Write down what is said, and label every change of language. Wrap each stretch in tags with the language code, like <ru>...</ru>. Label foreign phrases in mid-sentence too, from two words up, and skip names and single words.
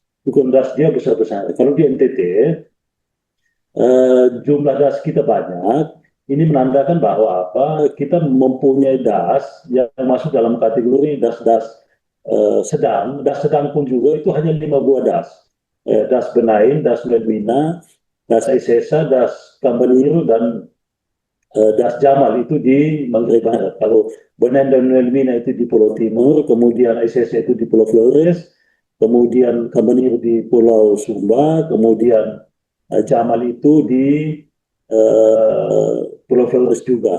<id>Ukuran das dia besar-besar. Kalau di NTT, jumlah das kita banyak. Ini menandakan bahwa kita mempunyai das yang masuk dalam kategori das-das sedang, das sedang pun juga itu hanya 5 buah das. Das Benaim, das Wilhelmina, das Aisesa, das Kambaniru, dan Das Jamal itu di Manggarai Barat. Kalau Benaim dan Wilhelmina itu di Pulau Timur, kemudian Aisesa itu di Pulau Flores, kemudian Kambaniru di Pulau Sumba, kemudian Jamal itu di Pulau Flores juga.</id>